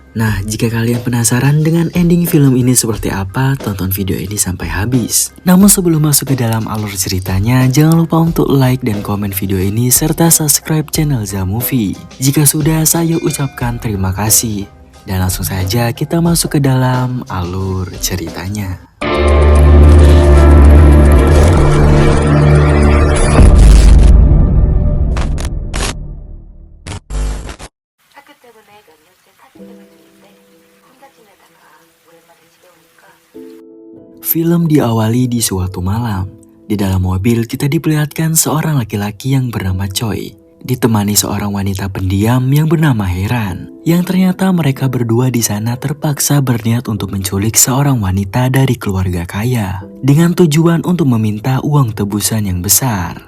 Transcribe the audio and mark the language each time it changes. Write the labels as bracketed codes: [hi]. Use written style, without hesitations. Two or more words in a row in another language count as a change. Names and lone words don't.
[id] Nah, jika kalian penasaran dengan ending film ini seperti apa, tonton video ini sampai habis. Namun sebelum masuk ke dalam alur ceritanya, jangan lupa untuk like dan komen video ini serta subscribe channel Zamovie. Jika sudah, saya ucapkan terima kasih. Dan langsung saja kita masuk ke dalam alur ceritanya. [ko] 학교 때문에 몇 년째 사진을 중인데 혼자 지내다가 오랜만에 집에 오니까 [id] Film diawali di suatu malam. Di dalam mobil kita diperlihatkan seorang laki-laki yang bernama Choi, ditemani seorang wanita pendiam yang bernama Heran. Yang ternyata mereka berdua di sana terpaksa berniat untuk menculik seorang wanita dari keluarga kaya dengan tujuan untuk meminta uang tebusan yang besar.